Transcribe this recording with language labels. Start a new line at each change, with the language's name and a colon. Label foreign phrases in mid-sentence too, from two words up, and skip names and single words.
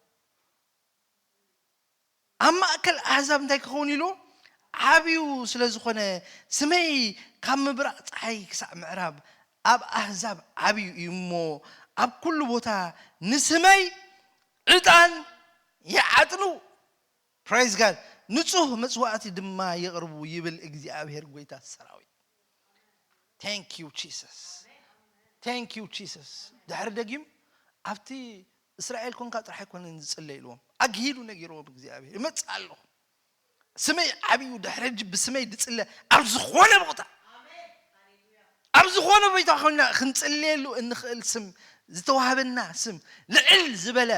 Tigrinya: ኣብ ማእከል ኣሕዛብ እንታይ ክኸውን ኢሉ ዓብዩ ስለ ዝኾነ ስመይ ካብ ምብራቕ ፀሓይ ክሳዕ ምዕራብ ኣብ ኣሕዛብ ዓብዩ እዩ እሞ ኣብ ኩሉ ቦታ ንስመይ ዕጣን ይዓጥኑ
English: praise god
Tigrinya: ንጹህ መስዋዕቲ ድማ ይቅርቡ ይብል እግዚአብሔር ጌታ ሰራዊት thank
English: you jesus
Tigrinya: ድሕሪ ደጊም ኣብቲ እስራኤል ኮንካ ጥራሕ ኣይኮነን ዝጽለይልዎም ኣግሂዱ ነጊሮም እግዚአብሔር ይመጽኣሉ ስመይ ዓብዩ ድሕሪ ብስመይ ድጽለ ኣብ ዝኾነ ቦታ ኣብ ዝኾነ ቦታ ኮንና ክንጽለየሉ እንኽእል ስም ዝተዋሃበና ስም ልዕል ዝበለ